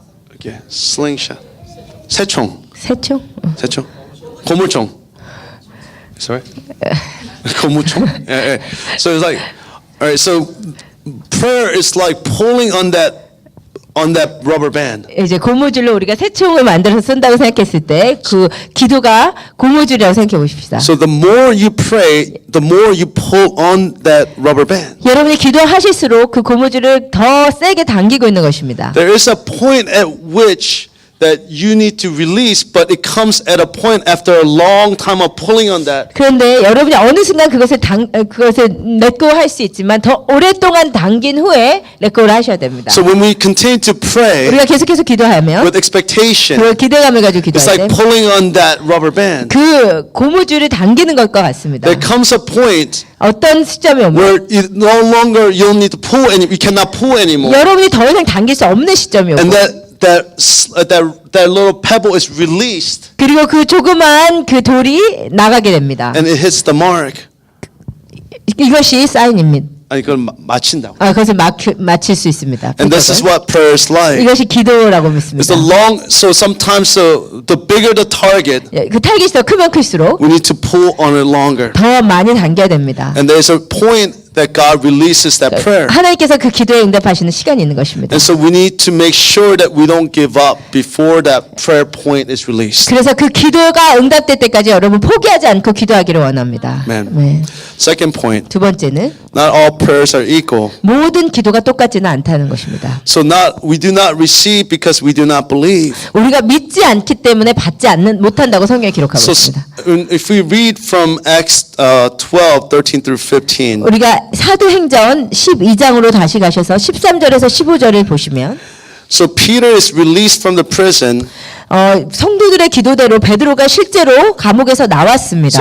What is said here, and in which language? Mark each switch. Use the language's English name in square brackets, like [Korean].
[Korean] 이렇게 slingshot. 새총. 새총? 새총. 고물총. [English] Sorry? [Korean] 고무총? Yeah. [English] So it's like, all right. So prayer is like pulling on that rubber band. [Korean] 이제 고무줄로 우리가 새총을 만들어서 쓴다고 생각했을 때 그 기도가 고무줄이라고 생각해 보십시다. [English] So the more you pray, the more you pull on that rubber band. [Korean] 여러분이 기도하실수록 그 고무줄을 더 세게 당기고 있는 것입니다. [English] There is a point at which that you need to release, but it comes at a point after a long time of pulling on that. [Korean] 그런데 여러분이 어느 순간 그것을 렛고 할 수 있지만 더 오랫동안 당긴 후에 렛고를 하셔야 됩니다. [English] So when we continue to pray [Korean] 우리가 계속해서 기도하면 [English] with expectation, [Korean] 그 기대감을 가지고 [English] it's [Korean] 기도할 [English] like [Korean] 때 [English] pulling on that rubber band. [Korean] 그 고무줄을 당기는 것과 같습니다. [English] There comes a point [Korean] 어떤 시점이 오면 [English] where no longer you don't need to pull any, you cannot pull anymore, [Korean] 여러분이 더 이상 당길 수 없는 시점이 오고 [English] and that little pebble is released, [Korean] 그리고 그 조그만 그 돌이 나가게 됩니다. [English] and it hits the mark. [Korean] 이것이 사인입니다. 아니 그걸 맞힌다고. 그것을 마칠 수 있습니다. [English] And this is what prayer is like. [Korean] 이것이 기도라고 [English] It's [Korean] 믿습니다. [English] the long. So sometimes the bigger the target, [Korean] 그 타깃이 더 크면 클수록 [English] we need to pull on it longer. [Korean] 더 많이 당겨야 됩니다. [English] And there's a point that God releases that prayer. [Korean] 하나님께서 그 기도에 응답하시는 시간이 있는 것입니다. [English] And so we need to make sure that we don't give up before that prayer point is released. [Korean] 그래서 그 기도가 응답될 때까지 여러분 포기하지 않고 기도하기를 원합니다. [English] Amen. [Korean] 네. [English] Second point, [Korean] 두 번째는 [English] Not all prayers are equal. [Korean] 모든 기도가 똑같지는 않다는 것입니다. [English] So we do not receive because we do not believe. [Korean] 우리가 믿지 않기 때문에 받지 못한다고 성경에 기록하고 [English] So [Korean] 있습니다. [English] if we read from Acts 12, 13 through 15, [Korean] 우리가 사도행전 12장으로 다시 가셔서 13절에서 15절을 보시면 [English] so Peter is released from the prison. [Korean] 성도들의 기도대로 베드로가 실제로 감옥에서 나왔습니다.